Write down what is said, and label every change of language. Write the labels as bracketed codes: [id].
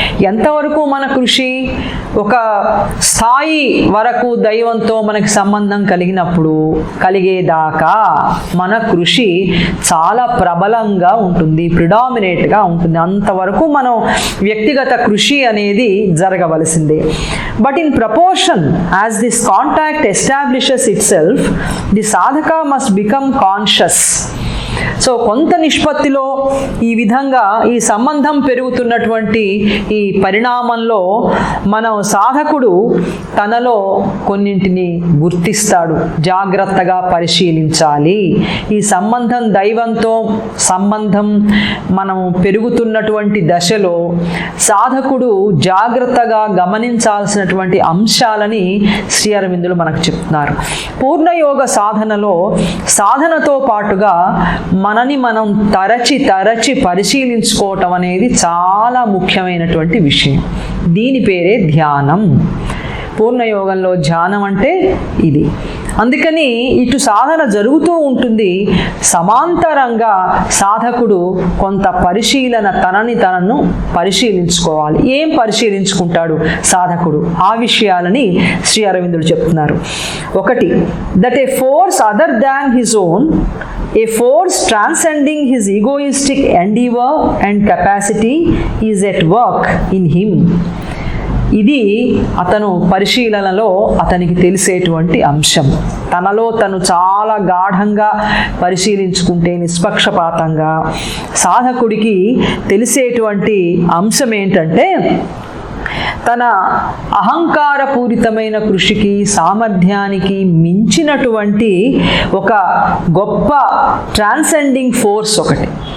[te] ఎంతవరకు మన కృషి? ఒక స్థాయి వరకు దైవంతో మనకి సంబంధం కలిగేదాకా మన కృషి చాలా ప్రబలంగా ఉంటుంది, ప్రిడామినేట్గా ఉంటుంది. అంతవరకు మనం వ్యక్తిగత కృషి అనేది జరగవలసిందే. [en] But in proportion as this contact establishes itself, the sadhaka must become conscious. [te] So కొంత నిష్పత్తిలో ఈ విధంగా ఈ సంబంధం పెరుగుతున్నటువంటి ఈ పరిణామంలో మనం సాధకుడు తనలో కొన్నింటిని గుర్తిస్తాడు, జాగ్రత్తగా పరిశీలించాలి. ఈ సంబంధం, దైవంతో సంబంధం మనం పెరుగుతున్నటువంటి దశలో సాధకుడు జాగ్రత్తగా గమనించాల్సినటువంటి అంశాలని శ్రీ అరవిందులు మనకు చెప్తున్నారు. పూర్ణయోగ సాధనలో సాధనతో పాటుగా మనని మనం తరచి పరిశీలించుకోవటం అనేది చాలా ముఖ్యమైనటువంటి విషయం. దీని పేరే ధ్యానం. పూర్ణయోగంలో ధ్యానం అంటే ఇది. అందుకని ఇటు సాధన జరుగుతూ ఉంటుంది, సమాంతరంగా సాధకుడు కొంత పరిశీలన, తనను పరిశీలించుకోవాలి. ఏం పరిశీలించుకుంటాడు సాధకుడు? ఆ విషయాలని శ్రీ అరవిందులు చెప్తున్నారు. [en] ఒకటి, that a force other than his own, a force transcending his egoistic endeavor and capacity is at work in him. [te] ఇది అతను పరిశీలనలో అతనికి తెలిసేటువంటి అంశం. తనలో తను చాలా గాఢంగా పరిశీలించుకుంటే, నిష్పక్షపాతంగా సాధకుడికి తెలిసేటువంటి అంశం ఏంటంటే, తన అహంకారపూరితమైన కృషికి, సామర్థ్యానికి మించినటువంటి ఒక గొప్ప [en] transcending force [te] ఒకటి,